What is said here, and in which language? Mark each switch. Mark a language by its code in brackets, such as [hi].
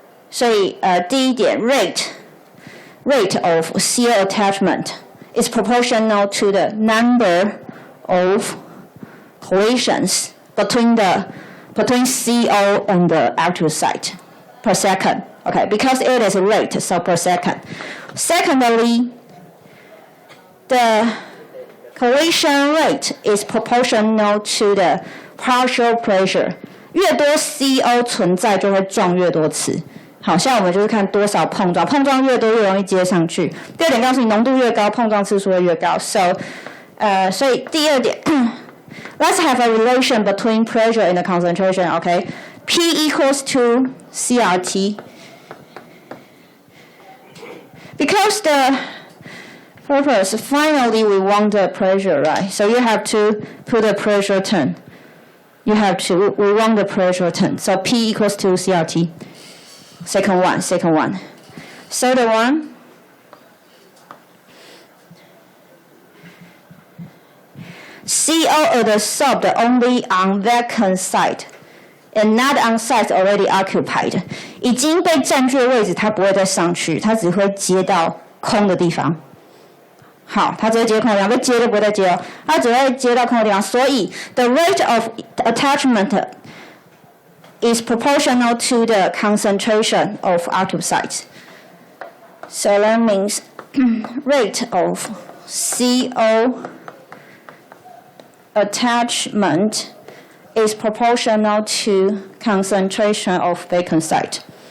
[zh] 所以第一点 [en] rate of CO attachment is proportional to the number of collisions between CO and the active site per second. Okay, because it is a rate, so per second. Secondly, the collision rate is proportional to the partial pressure. [zh] 越多 CO 存在就会撞越多次。好，像我们就是看多少碰撞越多越容易接上去。第二点告诉你浓度越高，碰撞次数会越高。所以第二点， [en] let's have a relation between pressure and the concentration. Okay, P equals to CRT. Because the purpose, finally we want the pressure, right? So you have to put a pressure term. We want the pressure term. So P equals to CRT. Second one. Third one. CO adsorbed only on vacant site and not on sites already occupied. [zh] 已经被占据的位置，它不会再上去，它只会接到空的地方。好，它只会接空的地方，被接就不会再接了，它只会接到空的地方。所以 [en] the rate of attachment is proportional to the concentration of active sites. So that means rate of CO attachment is proportional to concentration of vacant site.